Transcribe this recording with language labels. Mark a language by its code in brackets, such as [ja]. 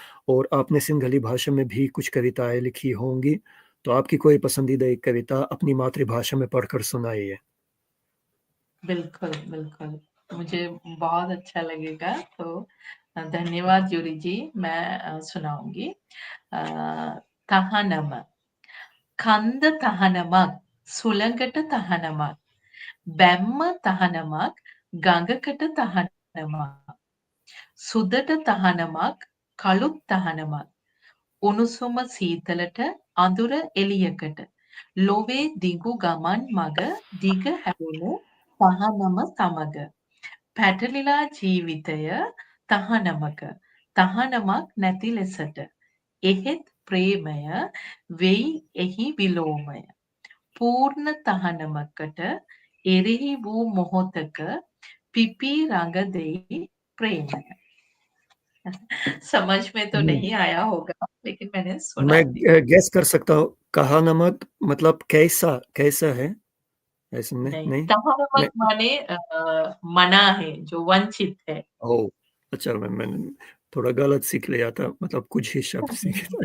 [hi] और आपने सिंहली भाषा में भी कुछ कविताएँ लिखी होंगी, तो आपकी कोई पसंदीदा एक कविता अपनी मातृभाषा में पढ़कर सुनाइए। बिल्कुल, बिल्कुल। मुझे बहुत अच्छा लगेगा, तो धन्यवाद जूरी जी। मैं सुनाऊँगी। अ, තහනම. [si] කන්ද තහනමක්, සුළඟට තහනමක්, බැම්ම තහනමක්, ගඟකට තහනමක්, සුදට තහනමක්, කළුත් තහනමක්, උණුසුම සීතලට, අඳුර එළියකට, ලොවේ දිගු ගමන් මග දිග හැරුණු තහනම සමග. පැටලිලා ජීවිතය තහනමක, තහනමක් නැති ලෙසට. එහෙත් ප්‍රේමය වෙයි එහි විලෝමය. පූර්ණ තහනමකට එරෙහි වූ මොහොතක පිපී රඟ දෙයි ප්‍රේමය. [hi] समझ में तो हुँ। नहीं आया होगा, लेकिन मैंने सुना मैं दी। गेस कर सकता हूँ, कहा नमक मतलब कैसा कैसा है? ऐसे में नहीं, नहीं? तहमक मैं माने मना है, जो वंचित है। ओह! अच्छा, मैंने थोड़ा गलत सीख लिया था, मतलब कुछ ही शब्द सीखे।